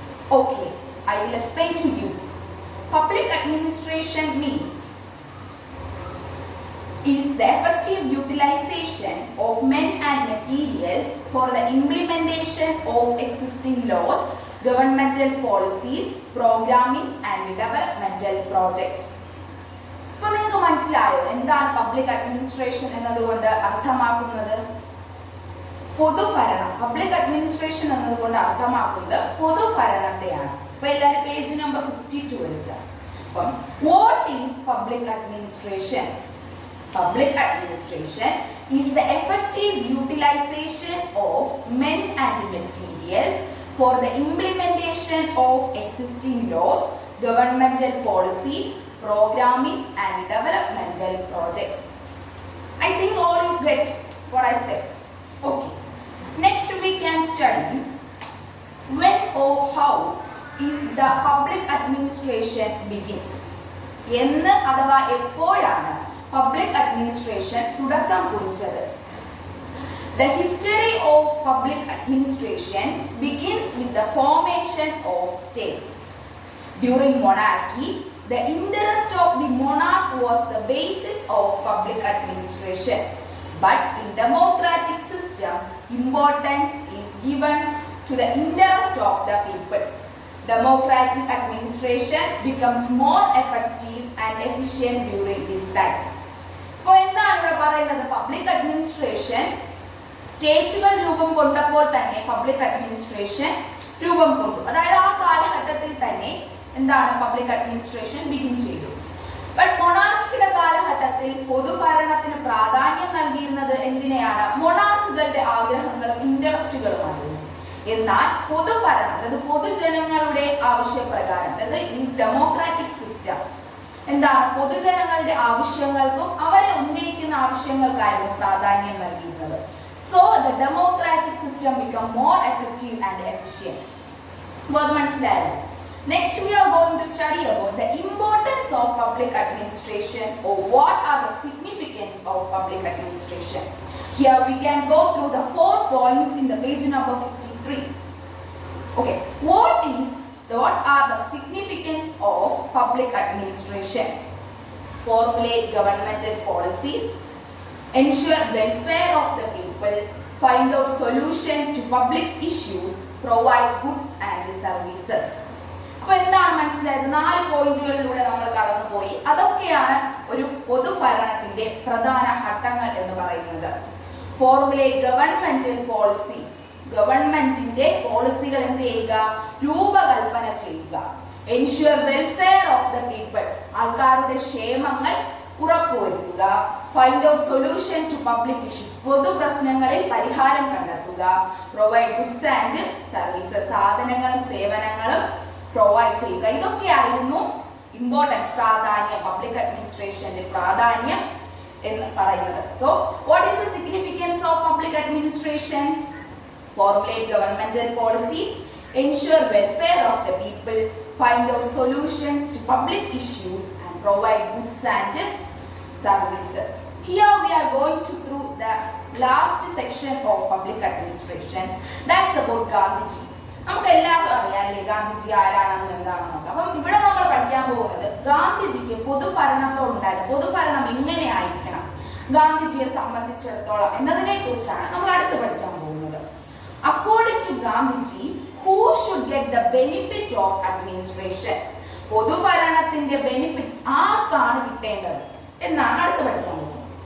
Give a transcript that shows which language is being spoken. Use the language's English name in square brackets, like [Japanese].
[English] Okay, I will explain to you. Public administration is the effective utilization of men and materials for the implementation of existing laws, governmental policies, programmings and developmental projects. [Malayalam] ഇപ്പോൾ നിങ്ങൾക്ക് മനസ്സിലായോ എന്താണ് public administration എന്നതുകൊണ്ട് അർത്ഥമാക്കുന്നത്? പൊതുഭരണം. Public administration എന്നതുകൊണ്ട് അർത്ഥമാക്കുന്നത് പൊതുഭരണത്തെയാണ്. അപ്പൊ എല്ലാവരും പേജ് നമ്പർ 52 എടുക്കുക. അപ്പം [English] What is public administration? Public administration is the effective utilization of men and materials for the implementation of existing laws, governmental policies, programmings and developmental projects. I think all you get what I said. Okay. Next we can study when or how is the public administration begins. [Malayalam] എന്ന് അഥവാ എപ്പോഴാണ് public administration തുടക്കം കുറിച്ചത്? [English] The history of public administration begins with the formation of states. During monarchy, the interest of the monarch was the basis of public administration. But in democratic system, importance is given to the interest of the people. Democratic administration becomes more effective and efficient during this time. [Malayalam] അപ്പോൾ എന്താണ് ഇവിടെ പറയുന്നത്? Public administration സ്റ്റേറ്റുകൾ രൂപം കൊണ്ടപ്പോൾ തന്നെ public administration രൂപം കൊണ്ടു. അതായത് ആ കാലഘട്ടത്തിൽ തന്നെ എന്താണ് പബ്ലിക് അഡ്മിനിസ്ട്രേഷൻ ബിഗിൻ ചെയ്തു. ബട്ട് മൊണാർക്കിയുടെ കാലഘട്ടത്തിൽ പൊതുഭരണത്തിന് പ്രാധാന്യം നൽകിയിരുന്നത് എന്തിനെയാണ്? മൊണാർക്കുകളുടെ ആഗ്രഹങ്ങളും ഇൻട്രസ്റ്റുകളുമായിരുന്നു. എന്നാൽ പൊതുഭരണം, അതായത് പൊതുജനങ്ങളുടെ ആവശ്യപ്രകാരം, അതായത് ഈ ഡെമോക്രാറ്റിക് സിസ്റ്റം എന്താണ് പൊതുജനങ്ങളുടെ ആവശ്യങ്ങൾക്കും അവരെ ഉന്നയിക്കുന്ന ആവശ്യങ്ങൾക്കായിരുന്നു പ്രാധാന്യം നൽകിയിരുന്നത്. [English] So the democratic system become more effective and efficient. What [Malayalam] മനസ്സിലായോ? [English] Next we are going to study about the importance of public administration, or what are the significance of public administration. Here we can go through the 4 points in the page number 53. Okay, what are the significance of public administration? Formulate governmental policies, ensure welfare of the people, find out solution to public issues, provide goods and services. [Malayalam] അപ്പോൾ എന്താണ് മനസ്സിലായത്? 4 പോയിന്റുകളിലൂടെ നമ്മൾ കടന്നുപോയി. അതൊക്കെയാണ് ഒരു പൊതുഭരണത്തിന്റെ പ്രധാന ഘട്ടങ്ങൾ എന്ന് പറയുന്നത്. [English] formulate governmental policies, [Malayalam] ഗവൺമെന്റിന്റെ പോളിസികൾ എന്ത് ചെയ്യുക? രൂപകൽപ്പന ചെയ്യുക. [English] ensure welfare of the people, [Malayalam] ആൾക്കാരുടെ ക്ഷേമങ്ങൾ ഉറപ്പുവരുത്തുക. [English] find out solution to public issues, [Malayalam] പൊതു പ്രശ്നങ്ങളിൽ പരിഹാരം കണ്ടെത്തുക. [English] provide goods and services, [Malayalam] സാധനങ്ങളും സേവനങ്ങളും പ്രൊവൈഡ് ചെയ്യുക. ഇതൊക്കെയായിരുന്നു ഇമ്പോർട്ടൻസ്, പ്രാധാന്യം, പബ്ലിക് അഡ്മിനിസ്ട്രേഷന്റെ പ്രാധാന്യം എന്ന് പറയുന്നത്. [English] So what is the significance of public administration? Formulate governmental policies, ensure welfare of the people, find out solutions to public issues and provide goods and services. Here we are going to through the last section of public administration. That's about Gandhiji. [Malayalam] നമുക്ക് എല്ലാവർക്കും അറിയാമല്ലേ ഗാന്ധിജി ആരാണെന്നും എന്താണെന്നും. അപ്പം ഇവിടെ നമ്മൾ പഠിക്കാൻ പോകുന്നത് ഗാന്ധിജിക്ക് പൊതുഭരണത്തോടുണ്ടായത്, പൊതുഭരണം എങ്ങനെ ആയിരിക്കണം ഗാന്ധിജിയെ സംബന്ധിച്ചിടത്തോളം എന്നതിനെ കുറിച്ചാണ് നമ്മൾ അടുത്ത് പഠിക്കാൻ പോകുന്നത്. [English] According to Gandhiji, who should get the benefit of administration? [Malayalam] പൊതുഭരണത്തിന്റെ benefits ആർക്കാണ് കിട്ടേണ്ടത് എന്നാണ് അടുത്ത് പഠിക്കാൻ പോകുന്നത്.